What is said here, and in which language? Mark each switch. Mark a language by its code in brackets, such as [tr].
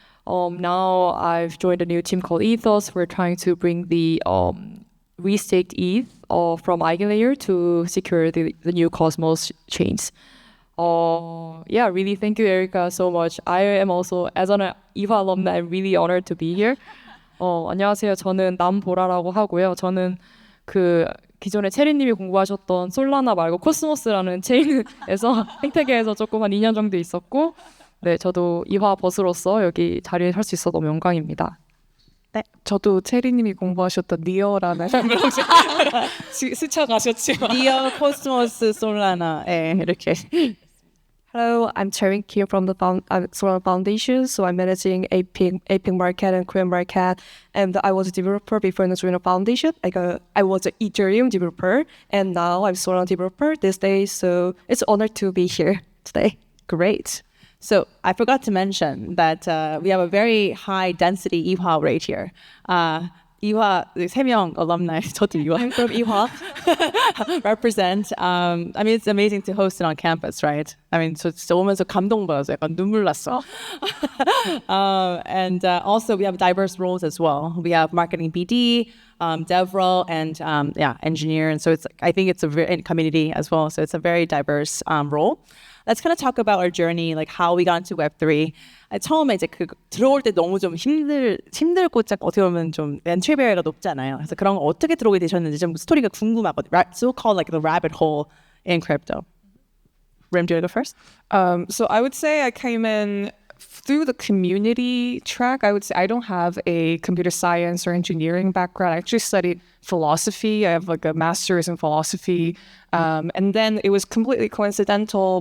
[en] Now I've joined a new team called Ethos. We're trying to bring the restaked ETH from Eigenlayer to secure the new Cosmos chains. Really thank you, Erica, so much. I am also, as an EVA alumni, I'm really honored to be here. [ko] 안녕하세요. 저는 남보라라고 하고요. 저는 기존에 체리님이 공부하셨던 솔라나 말고 코스모스라는 체인에서 생태계에서 조금 한 2년 정도 있었고, 네, 저도 이화 버스로서 여기 자리에 설 수 있어서 너무 영광입니다. 네, 저도 체리님이 공부하셨던 니어라는 스쳐가셨지만 니어, 코스모스, 솔라나 이렇게. [en] Hello, I'm Chaerin here from the Solana Foundation. So I'm managing APAC market and Korean market. And I was a developer before in the Solana Foundation. I was an Ethereum developer, and now I'm Solana developer these days. So it's an honor to be here today. Great. So I forgot to mention that we have a very high density EHA rate here. [ko] 이화 3명 alumni, 저도 이화. [en] I'm from 이화. represent. I mean, it's amazing to host it on campus, right? I mean, [ko] 저 진짜 오면서 감동받아서 약간 눈물 났어. [en] And also we have diverse roles as well. We have marketing BD, dev role, and engineer. And so I think it's a very community as well. So it's a very diverse role. Let's kind of talk about our journey, like how we got into Web3. [ko] 처음에 이제 들어올 때 너무 좀 힘들고 어떻게 보면 좀 entry barrier가 높잖아요. 그래서 그런 거 어떻게 들어오게 되셨는지 좀 스토리가 궁금하거든요. [en] So called like the rabbit hole in crypto. Rim, do you want to go first? So I would say I came in through the community track. I would say I don't have a computer science or engineering background. I actually studied philosophy. I have like a master's in philosophy. And then it was completely coincidental.